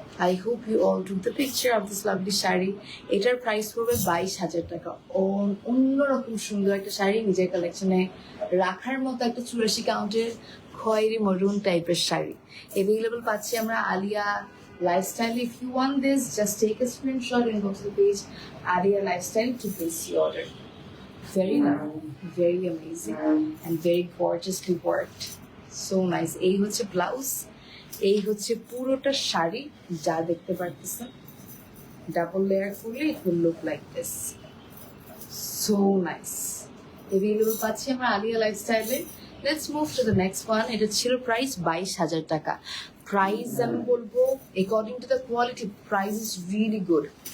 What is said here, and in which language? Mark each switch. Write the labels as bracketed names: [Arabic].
[English] I hope you all took the picture of this lovely sari. [Bangla] এটার price পড়বে 22,000 টাকা। অন্যরকম সুন্দর একটা শাড়ি, নিজের কালেকশনে রাখার মতো একটা 84 কাউন্টের খয়েরি মরুন টাইপের শাড়ি এভেইলেবল পাচ্ছি আমরা Alia lifestyle. [English] If you want this, just take a screenshot and go to the page Alia Lifestyle to place the order. Very lovely, very amazing and very gorgeously worked. So nice. [Bangla] এই হচ্ছে blouse, এই হচ্ছে পুরোটা শাড়ি যা দেখতে পারতেছেন। Double layer করলে [English] It will look like this, so nice. Available [Bangla] পাচ্ছি আমরা [English] আলিয়া লাইফস্টাইলে। Let's move to the next one. [Bangla] এটা ছিল প্রাইস 22,000 টাকা। প্রাইস আমি বলবো [English] According to the quality price is really good.